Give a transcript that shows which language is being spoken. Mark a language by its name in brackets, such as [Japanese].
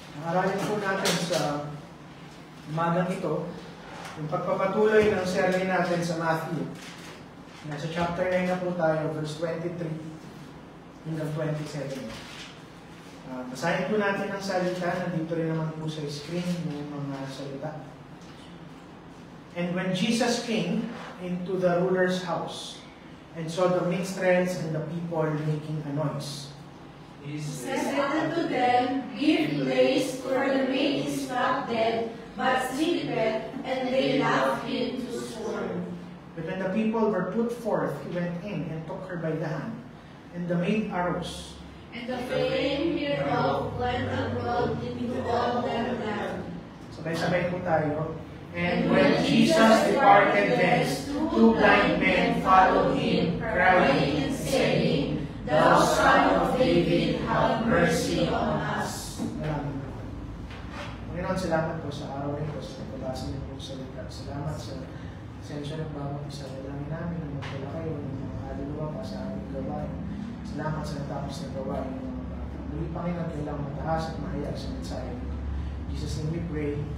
[Filipino] Aralin po natin sa umagang ito yung pagpapatuloy ng sermon natin sa Matthew. Nasa chapter 9 na po tayo, verse 23 hanggang 27. Basahin po natin ang salita. Nandito rin naman po sa screen yung mga salita. [English] And when Jesus came into the ruler's house and saw the minstrels and the people making a noise, He said unto them, Give place, for the maid is not dead, but sleepeth, and they laughed him to scorn. but when the people were put forth, he went in and took her by the hand, and the maid arose. And the fame hereof went abroad into all that land. [Filipino] Sabay-sabay po tayo. [English] And when Jesus departed thence, two blind men followed him, crying and saying, Thou Son of David, have mercy on us. [Filipino] Panginoon, salamat po sa araw ito, sa pagbabasa niyo po sa salita. Salamat sa sensya ng bawat isa. Dalangin namin na magdala kayo ng mga kaluluwa pa sa aming gawain. Salamat sa natapos na gawain ng mga bata. Muli, Panginoon, kailangan mataas at mahayag sa mensahe. [English] In Jesus' name we pray.